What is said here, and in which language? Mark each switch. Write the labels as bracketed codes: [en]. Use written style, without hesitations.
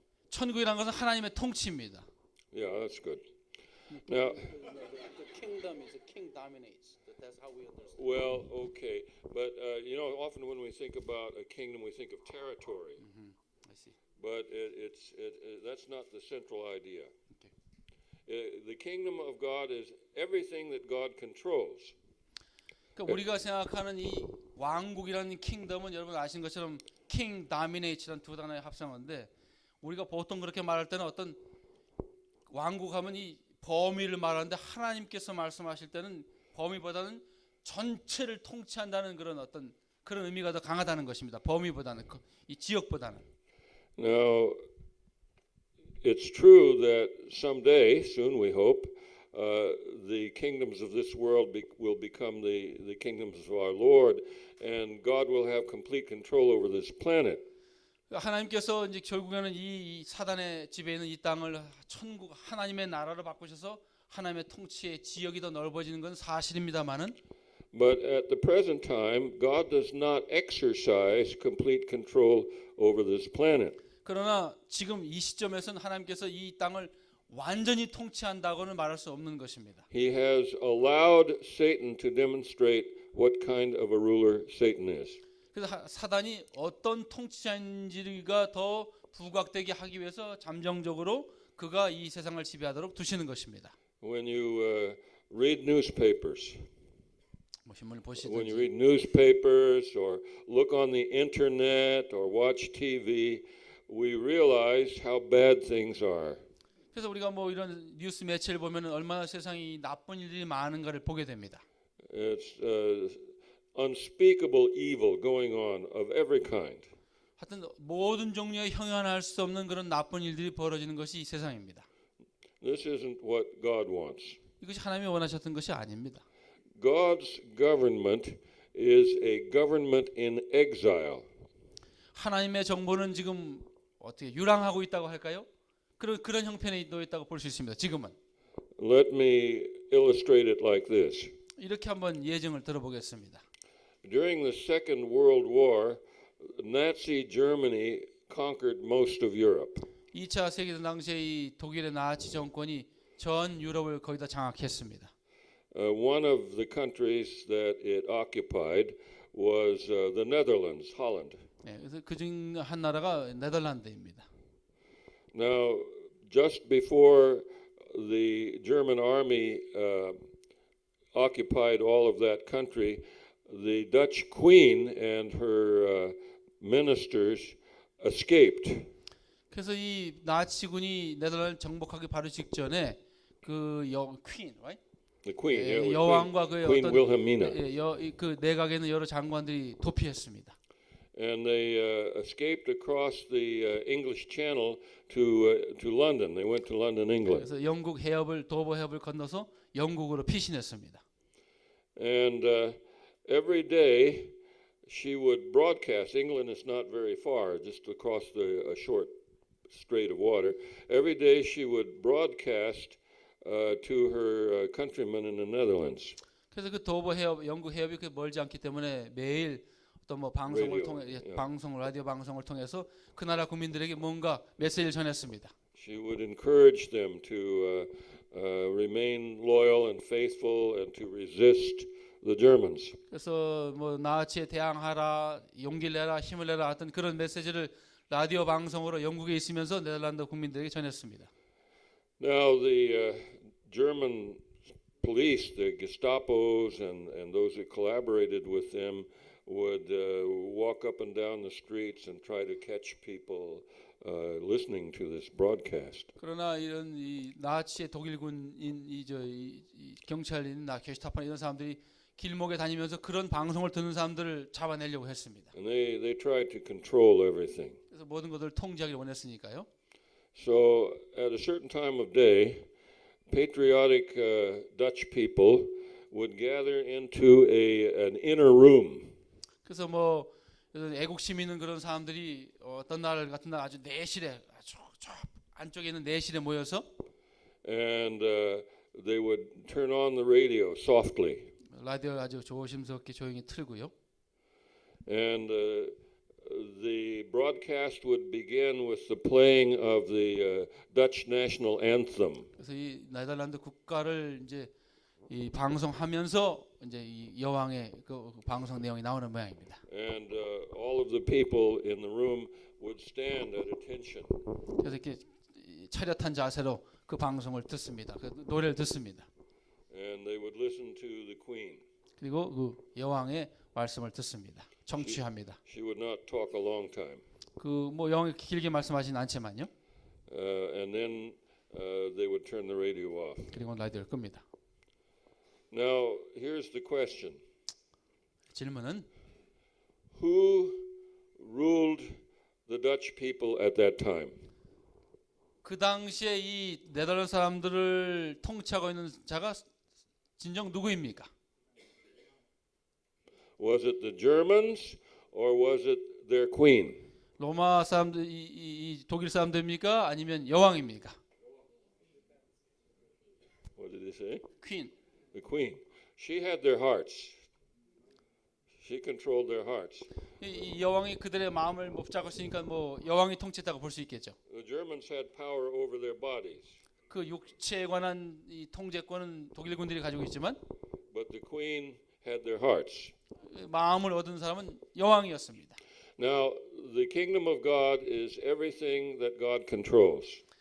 [ko] 천국이라는 것은 하나님의 통치입니다. [en] Yeah, that's good. Now, The kingdom is a king dominates. That's how we understand. well, okay, but often when we think about a kingdom, we think of territory, I see. but that's not the central idea. Okay. The kingdom of God is everything that God controls. [ko] 그러니까 우리가 생각하는 이 왕국이라는 킹덤은 여러분 아시는 것처럼 [en] king dominate [ko] 라는 두 단어의 합성어인데 우리가 보통 그렇게 말할 때는 어떤 왕국하면 이 범위를 말하는데 하나님께서 말씀하실 때는 범위보다는 전체를 통치한다는 그런 의미가 더 강하다는 것입니다. 범위보다는 이 지역보다는. [en] Now, it's true that someday, soon we hope, the kingdoms of this world will become the kingdoms of our Lord, and God will have complete control over this planet. [ko] 하나님께서 이제 결국에는 이 사단의 지배에 있는 이 땅을 천국 하나님의 나라로 바꾸셔서 하나님의 통치의 지역이 더 넓어지는 건 사실입니다만은 [en] But at the present time, God does not exercise complete control over this planet. [ko] 그러나 지금 이 시점에서는 하나님께서 이 땅을 완전히 통치한다고는 말할 수 없는 것입니다. [en] He has allowed Satan to demonstrate what kind of a ruler Satan is. [ko] 그래서 사단이 어떤 통치자인지가 더 부각되게 하기 위해서 잠정적으로 그가 이 세상을 지배하도록 두시는 것입니다. [en] When you read newspapers, [ko] 뭐 신문을 [en] when you [ko] 보시든지 [en] read newspapers or look on the internet or watch TV, we realize how bad things are. [ko] 그래서 우리가 뭐 이런 뉴스 매체를 보면 얼마나 세상이 나쁜 일들이 많은가를 보게 됩니다. [en] It's unspeakable evil going on of every kind. [ko] 하여튼 모든 종류의 형용할 수 없는 그런 나쁜 일들이 벌어지는 것이 이 세상입니다. [en] This isn't what God wants. [ko] 이것이 하나님이 원하셨던 것이 아닙니다. [en] God's government is a government in exile. [ko] 하나님의 정부는 지금 어떻게 유랑하고 있다고 할까요? 그런 형편에 놓여 있다고 볼 수 있습니다. 지금은 [en] Let me illustrate it like this. [ko] 이렇게 한번 예증을 들어보겠습니다. [en] During the Second World War, Nazi Germany conquered most of Europe. [ko] 2차 세계대전 당시에 이 독일의 나치 정권이 전 유럽을 거의 다 장악했습니다. [en] One of the countries that it occupied was the Netherlands, Holland. [ko] 네, 그래서 그중 한 나라가 네덜란드입니다. [en] Now, just before the German army occupied all of that country, the Dutch Queen and her ministers escaped. [ko] 그래서 이 나치군이 네덜란드 정복하기 바로 직전에 그 퀸, [en] right? The Queen, yeah, it was [ko] 여왕과 그 [en] Queen [ko] 어떤 [en] Wilhelmina. [ko] 그 내각에 있는 여러 장관들이 도피했습니다. [en] And they escaped across the English Channel to London. They went to London, England. [ko] 그래서 영국 해협을 도버 해협을 건너서 영국으로 피신했습니다. [en] And every day she would broadcast. England is not very far, just across a short strait of water. Every day she would broadcast to her countrymen in the Netherlands. [ko] 그래서 그 도버 해협, 영국 해협이 그 멀지 않기 때문에 매일 어떤 뭐 방송을 통해 라디오 방송을 통해서 그 나라 국민들에게 뭔가 메시지를 전했습니다. [en] She would encourage them to remain loyal and faithful and to resist the Germans. [ko] 그래서 뭐 나치에 대항하라, 용기를 내라, 힘을 내라 하던 그런 메시지를 라디오 방송으로 영국에 있으면서 네덜란드 국민들에게 전했습니다. [en] Now the German police, the Gestapos and those who collaborated with them would walk up and down the streets and try to catch people listening to this broadcast. [ko] 그러나 이런 이 나치의 독일군인 이 경찰인 게슈타포 이런 사람들이 길목에 다니면서 그런 방송을 듣는 사람들을 잡아내려고 했습니다. [en] And they tried to control everything. [ko] 그래서 모든 것을 통제하기를 원했으니까요. [en] So at a certain time of day, patriotic Dutch people would gather into an inner room. [ko] 그래서 뭐 애국 시민은 그런 사람들이 어떤 날 같은 날 아주 내실에 아주 저 안쪽에 있는 내실에 모여서 [en] And they would turn on the radio softly. [ko] 라디오를 아주 조심스럽게 조용히 틀고요. [en] And the broadcast would begin with the playing of the Dutch national anthem. [ko] 그래서 이 네덜란드 국가를 이제 이 방송하면서 이제 이 여왕의 그 방송 내용이 나오는 모양입니다. [en] And all of the people in the room would stand at attention. [ko] 그래서 이렇게 차렷한 자세로 그 방송을 듣습니다. 그 노래를 듣습니다. [en] And they would listen to the Queen. [ko] 그리고 그 여왕의 말씀을 듣습니다. 청취합니다. [en] She would not talk a long time. [ko] 그 뭐 여왕이 길게 말씀하진 않지만요. [en] And then they would turn the radio off. [ko] 그리고 라디오를 끕니다. [en] Now, here's the question. [ko] 질문은 [en] Who ruled the Dutch people at that time? [ko] 그 당시에 이 네덜란드 사람들을 통치하고 있는 자가 진정 누구입니까? Was it the Germans or was it their queen? 로마 사람들 이 독일 사람들입니까? 아니면 여왕입니까? [en] What did he say? 퀸. The queen. She had their hearts. She controlled their hearts. [ko] 이 여왕이 그들의 마음을 못 잡았으니까 뭐 여왕이 통치했다고 볼 수 있겠죠. [en] The Germans had power over their bodies, [ko] 그 육체에 관한 이 통제권은 독일군들이 가지고 있지만 [en] but the queen had their hearts. [ko] 마음을 얻은 사람은 여왕이었습니다. [en] Now, the kingdom of God is everything that God controls.